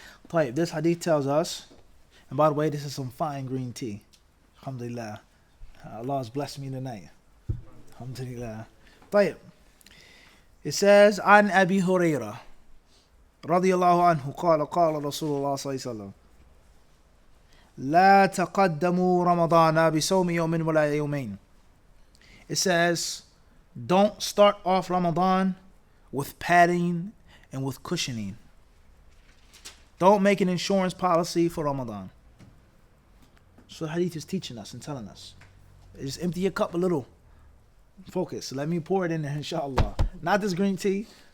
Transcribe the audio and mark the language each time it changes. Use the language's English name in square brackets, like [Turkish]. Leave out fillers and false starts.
[English] طيب, this hadith tells us, and by the way, this is some fine green tea. Alhamdulillah. Allah has blessed me tonight. [Arabic] Alhamdulillah. طيب. [English] It says, [Arabic] عن أبي هريرة رضي الله عنه قال قال رسول الله صلى الله عليه وسلم لا تقدموا رمضان بصوم يوم ولا يومين. [English] It says, don't start off Ramadan with padding and with cushioning. Don't make an insurance policy for Ramadan. So the hadith is teaching us and telling us. Just empty your cup a little. Focus. Let me pour it in there, inshallah. Not this green tea.